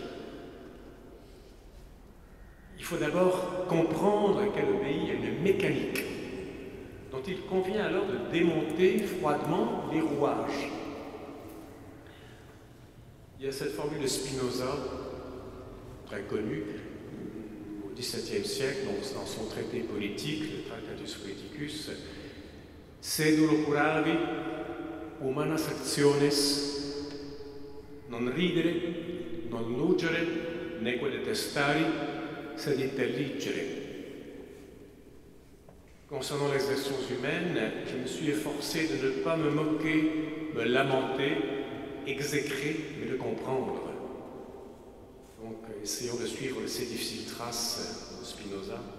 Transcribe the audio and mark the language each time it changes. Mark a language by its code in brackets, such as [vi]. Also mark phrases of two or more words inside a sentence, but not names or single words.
[fr] Il faut d'abord comprendre qu'elle obéit à une mécanique dont il convient alors de démonter froidement les rouages. Il y a cette formule de Spinoza, très connue, au XVIIe siècle, dans son traité politique, le Tractatus Politicus, [la] Sedulo curavi, humanas actiones, non ridere, non nuggere, neque detestari, sed intelligere. [fr] Concernant les actions humaines, je me suis efforcé de ne pas me moquer, me lamenter, exécrer, mais de comprendre. Donc, essayons de suivre ces difficiles traces de Spinoza.